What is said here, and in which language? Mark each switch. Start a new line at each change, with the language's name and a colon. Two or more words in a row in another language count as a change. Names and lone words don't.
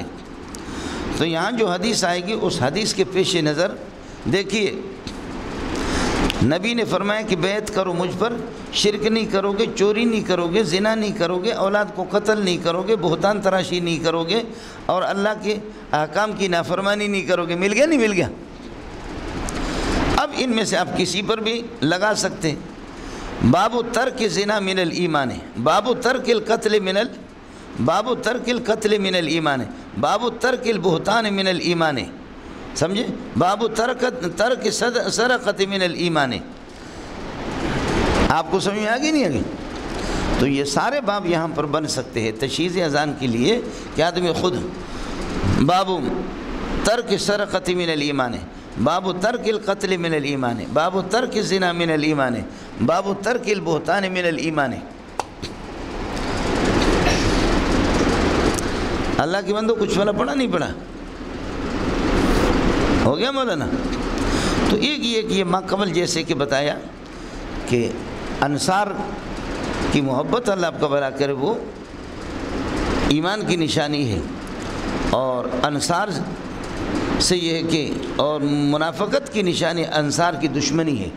Urdu: تو یہاں جو حدیث آئے گی اس حدیث کے پیش نظر دیکھیے، نبی نے فرمایا کہ بیعت کرو مجھ پر، شرک نہیں کرو گے، چوری نہیں کرو گے، زنا نہیں کرو گے، اولاد کو قتل نہیں کرو گے، بہتان تراشی نہیں کرو گے، اور اللہ کے احکام کی نافرمانی نہیں کرو گے۔ مل گیا نہیں مل گیا؟ اب ان میں سے آپ کسی پر بھی لگا سکتے ہیں۔
Arabic: باب ترک زنا من الایمان، باب ترک القتل من باب ترک القتل من الایمان، باب ترک البہتان من الایمان، سمجھے؟ باب ترک سرقت من الایمان۔
Urdu: آپ کو سمجھ میں آگے نہیں آگے؟ تو یہ سارے باب یہاں پر بن سکتے ہیں تشہیز اذان کے لیے کہ آدمی خود،
Arabic: باب ترک سرقت من الایمان، باب ترک القتل من الایمان، باب ترک الزنا من الایمان، باب ترک البہتان من الایمان۔
Urdu: اللہ کی بندو کچھ والا پڑھا نہیں پڑھا؟ ہو گیا مولانا؟ تو ایک یہ کہ یہ ما قبل جیسے کہ بتایا کہ انصار کی محبت اللہ آپ کا بھلا کرے وہ ایمان کی نشانی ہے، اور انصار سے یہ ہے کہ اور منافقت کی نشانی انصار کی دشمنی ہے۔